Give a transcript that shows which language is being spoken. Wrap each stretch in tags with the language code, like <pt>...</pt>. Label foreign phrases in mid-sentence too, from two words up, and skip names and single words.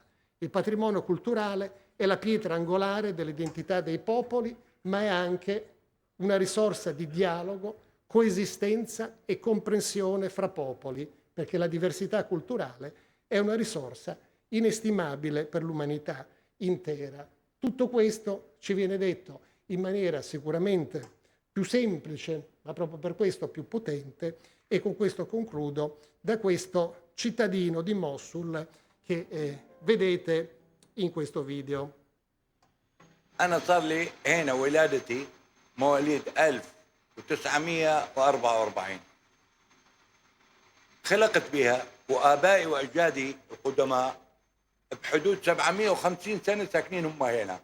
<it>Il patrimonio culturale è la pietra angolare dell'identità dei popoli, ma è anche una risorsa di dialogo, coesistenza e comprensione fra popoli, perché la diversità culturale è una risorsa inestimabile per l'umanità intera. Tutto questo ci viene detto in maniera sicuramente più semplice, ma proprio per questo più potente, e con questo concludo, da questo cittadino di Mosul che vedete in questo video.</it> <ar>أنا صار لي هنا ولادتي مواليد 1944 خلقت بها وآبائي وأجدادي القدماء بحدود 750 سنة ساكنين هم هنا.</ar>